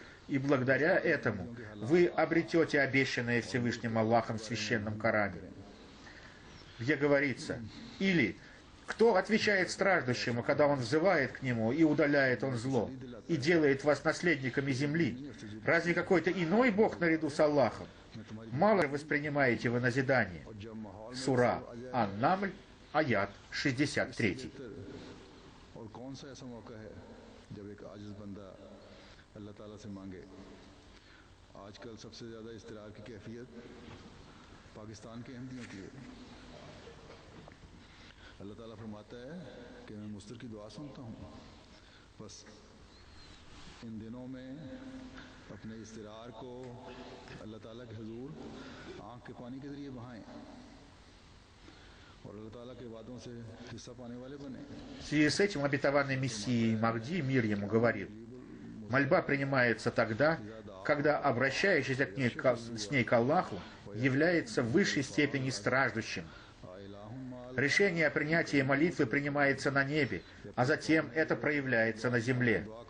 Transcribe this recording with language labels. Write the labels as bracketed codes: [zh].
[ru] И благодаря этому вы обретете обещанное Всевышним Аллахом в священном Коране, где говорится: или кто отвечает страждущему, когда он взывает к нему, и удаляет он зло, и делает вас наследниками земли? Разве какой-то иной Бог наряду с Аллахом? Мало воспринимаете вы назидание. Сура Ан-Намль, аят 63. [hi] और कौन सा ऐसा मौका है जब एक आजिज़ बंदा अल्लाह ताला से मांगे। आजकल सबसे ज़्यादा इस्तिरार की कैफियत पाकिस्तान के अहमदियों की है। अल्लाह ताला फरमाता है कि मैं मुस्तर की दुआ सुनता हूँ, बस इन दिनों में अपने इस्तिरार को अल्लाह ताला के हुजूर आँख के पानी के ज़रिए बहाएं और अल्लाह ताला के वादों से हिस्सा पाने वाले बने। [ru] В связи с этим обетованный Мессией Махди, мир ему, говорил: мольба принимается тогда, когда обращающийся с ней к Аллаху является в высшей степени страждущим. Решение о принятии молитвы принимается на небе, а затем это проявляется на земле.